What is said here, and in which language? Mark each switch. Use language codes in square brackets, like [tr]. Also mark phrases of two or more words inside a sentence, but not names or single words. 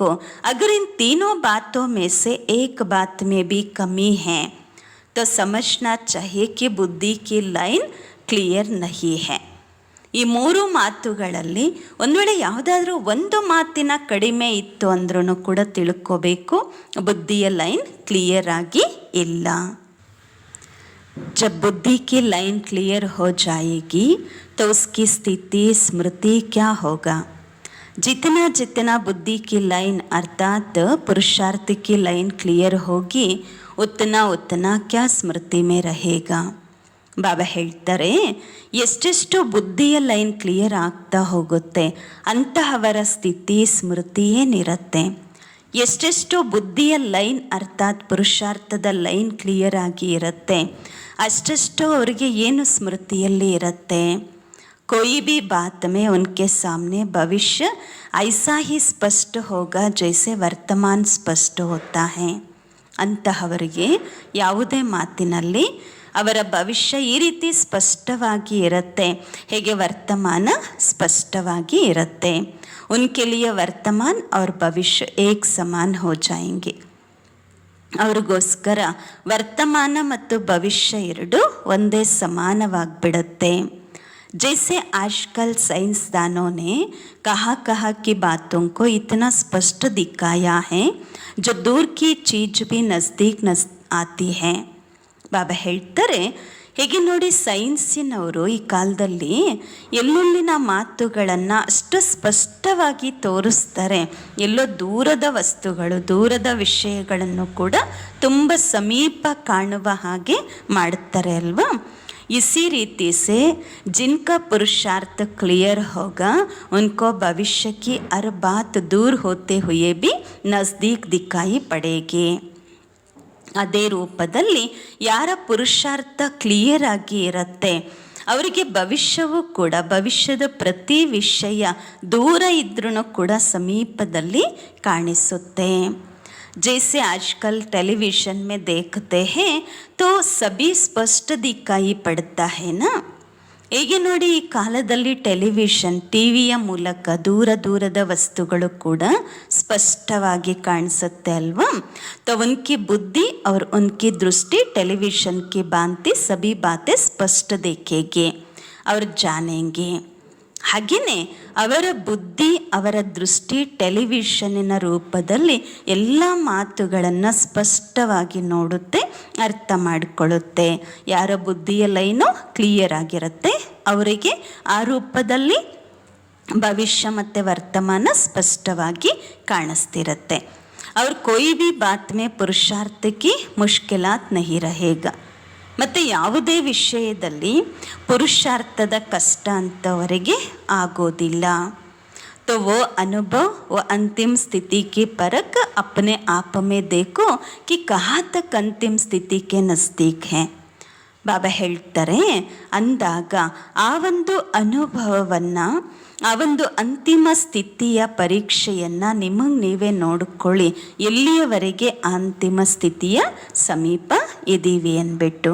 [hi] अगर इन तीनों बातों में से एक बात में भी कमी है तो समझना चाहिए कि बुद्धि की [en] line clear [hi] नहीं है. [kn] ಈ ಮೂರು ಮಾತುಗಳಲ್ಲಿ ಒಂದು ವೇಳೆ ಯಾವುದಾದ್ರೂ ಒಂದು ಮಾತಿನ ಕಡಿಮೆ ಇತ್ತು ಅಂದ್ರೂ ಕೂಡ ತಿಳ್ಕೋಬೇಕು, ಬುದ್ಧಿಯ [en] line clear [kn] ಆಗಿ ಇಲ್ಲ. [hi] जब बुद्धि की [en] line clear [hi] हो जाएगी तो उसकी स्थिति स्मृति क्या होगा? जितना जितना बुद्धि की लाइन अर्थात पुरुषार्थ की [en] line clear [hi] होगी उतना उतना क्या स्मृति में रहेगा. [kn] ಬಾಬಾ ಹೇಳ್ತಾರೆ, ಎಷ್ಟೆಷ್ಟು ಬುದ್ಧಿಯ [en] line clear [kn] ಆಗ್ತಾ ಹೋಗುತ್ತೆ ಅಂತಹವರ ಸ್ಥಿತಿ ಸ್ಮೃತಿ ಏನಿರುತ್ತೆ. ಎಷ್ಟೆಷ್ಟು ಬುದ್ಧಿಯ ಲೈನ್ ಅರ್ಥಾತ್ ಪುರುಷಾರ್ಥದ [en] line clear [kn] ಆಗಿ ಇರುತ್ತೆ ಅಷ್ಟೆಷ್ಟು ಅವರಿಗೆ ಏನು ಸ್ಮೃತಿಯಲ್ಲಿ ಇರುತ್ತೆ. [hi] कोई भी बात में उनके सामने भविष्य ऐसा ही स्पष्ट होगा जैसे वर्तमान स्पष्ट होता है. [kn] ಅಂತಹವರಿಗೆ ಯಾವುದೇ ಮಾತಿನಲ್ಲಿ ಅವರ ಭವಿಷ್ಯ ಈ ರೀತಿ ಸ್ಪಷ್ಟವಾಗಿ ಇರುತ್ತೆ, ಹೇಗೆ ವರ್ತಮಾನ ಸ್ಪಷ್ಟವಾಗಿ ಇರುತ್ತೆ. [hi] उनके लिए वर्तमान और भविष्य एक समान हो जाएंगे. [kn] ಅವ್ರಿಗೋಸ್ಕರ ವರ್ತಮಾನ ಮತ್ತು ಭವಿಷ್ಯ ಎರಡು ಒಂದೇ ಸಮಾನವಾಗಿಬಿಡುತ್ತೆ. [hi] जैसे आजकल साइंसदानों ने कहा की बातों को इतना स्पष्ट दिखाया है जो दूर की चीज भी नज़दीक आती है. [kn] ಬಾಬಾ ಹೇಳ್ತಾರೆ, ಹೇಗೆ ನೋಡಿ, ಸೈನ್ಸಿನವರು ಈ ಕಾಲದಲ್ಲಿ ಎಲ್ಲೆಲ್ಲಿನ ಮಾತುಗಳನ್ನು ಅಷ್ಟು ಸ್ಪಷ್ಟವಾಗಿ ತೋರಿಸ್ತಾರೆ. ಎಲ್ಲೋ ದೂರದ ವಸ್ತುಗಳು, ದೂರದ ವಿಷಯಗಳನ್ನು ಕೂಡ ತುಂಬ ಸಮೀಪ ಕಾಣುವ ಹಾಗೆ ಮಾಡ್ತಾರೆ ಅಲ್ವಾ. [hi] इसी रीति से जिनका पुरुषार्थ क्लियर होगा उनको भविष्य की हर बात दूर होते हुए भी नज़दीक दिखाई पड़ेगी. [kn] ಅದೇ ರೂಪದಲ್ಲಿ ಯಾರ ಪುರುಷಾರ್ಥ ಕ್ಲಿಯರ್ ಆಗಿ ಇರುತ್ತೆ ಅವರಿಗೆ ಭವಿಷ್ಯವೂ ಕೂಡ, ಭವಿಷ್ಯದ ಪ್ರತಿ ವಿಷಯ ದೂರ ಇದ್ರೂ ಕೂಡ ಸಮೀಪದಲ್ಲಿ ಕಾಣಿಸುತ್ತೆ. [hi] जैसे आजकल टेलीविज़न में देखते हैं तो सभी स्पष्ट दिखाई पड़ता है ना. [kn] ಹೇಗೆ ನೋಡಿ, ಈ ಕಾಲದಲ್ಲಿ ಟೆಲಿವಿಷನ್, ಟಿವಿಯ ಮೂಲಕ ದೂರ ದೂರದ ವಸ್ತುಗಳು ಕೂಡ ಸ್ಪಷ್ಟವಾಗಿ ಕಾಣಿಸುತ್ತೆ ಅಲ್ವಾ. [hi] तो उनकी बुद्धि और उनकी दृष्टि टेलीविज़न की भांति सभी बातें स्पष्ट देखेंगे और जानेंगे. [kn] ಹಾಗೆಯೇ ಅವರ ಬುದ್ಧಿ, ಅವರ ದೃಷ್ಟಿ ಟೆಲಿವಿಷನ್ನಿನ ರೂಪದಲ್ಲಿ ಎಲ್ಲ ಮಾತುಗಳನ್ನು ಸ್ಪಷ್ಟವಾಗಿ ನೋಡುತ್ತೆ, ಅರ್ಥ ಮಾಡಿಕೊಳ್ಳುತ್ತೆ. ಯಾರ ಬುದ್ಧಿಯ [en] line clear [kn] ಆಗಿರುತ್ತೆ ಅವರಿಗೆ ಆ ರೂಪದಲ್ಲಿ ಭವಿಷ್ಯ ಮತ್ತು ವರ್ತಮಾನ ಸ್ಪಷ್ಟವಾಗಿ ಕಾಣಿಸ್ತಿರುತ್ತೆ. [hi] ಅವ್ರ कोई भी बात में पुरुषार्थ की मुश्किलात नहीं रहेगा. [kn] ಮತ್ತು ಯಾವುದೇ ವಿಷಯದಲ್ಲಿ ಪುರುಷಾರ್ಥದ ಕಷ್ಟ ಅಂತವರಿಗೆ ಆಗೋದಿಲ್ಲ. [hi] तो वो अनुभव, वो अंतिम स्थिति की परख अपने आप में देखो कि कहाँ तक अंतिम स्थिति के नज़दीक है. [kn] ಬಾಬಾ ಹೇಳ್ತಾರೆ, ಅಂದಾಗ ಆ ಒಂದು ಅನುಭವವನ್ನು, ಆ ಒಂದು ಅಂತಿಮ ಸ್ಥಿತಿಯ ಪರೀಕ್ಷೆಯನ್ನು ನಿಮಗೆ ನೀವೇ ನೋಡಿಕೊಳ್ಳಿ, ಎಲ್ಲಿಯವರೆಗೆ ಅಂತಿಮ ಸ್ಥಿತಿಯ ಸಮೀಪ ಇದ್ದೀವಿ ಅಂದ್ಬಿಟ್ಟು.